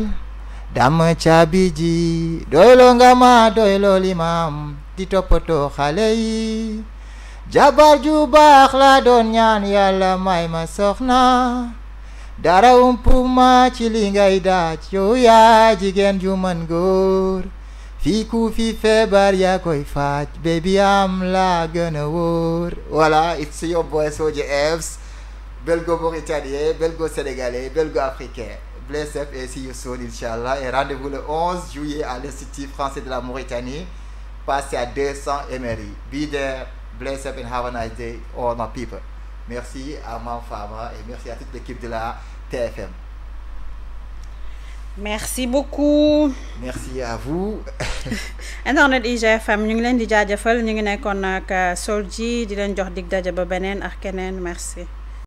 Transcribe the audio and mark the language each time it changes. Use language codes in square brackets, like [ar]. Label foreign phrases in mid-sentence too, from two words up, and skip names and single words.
[wo] dama caabi ji doyloo nga ma doyloo li ma am di toppatoo xale yi jabar ju baax la doon ñaan yàlla may ma soxna dara umpu ma ci li ngay daaj yow yaa jigéen ju mën góor fii ku fi feebar yaa koy faaj baby am la gën a wóor. [fr] Voilà, [en] it's your boy Soulja Evs, [fr] belgo-mauritanien, belgo-sénégalais, belgo-africain. [en] Bless up et see you soon, Inch'Allah. [fr] Et rendez-vous le 11 juillet à l'Institut français de la Mauritanie. Passez à 200 Emery. [en] Be there, bless up and have a nice day, all my people. [fr] Merci à Mam Fama et merci à toute l'équipe de la TFM. Merci beaucoup. Merci à vous. [wo] Internet IGFM ñu ngi leen di jaajëfal ñu ngi nekkoon ak Soulji di leen jox dig daje ba beneen ak keneen merci.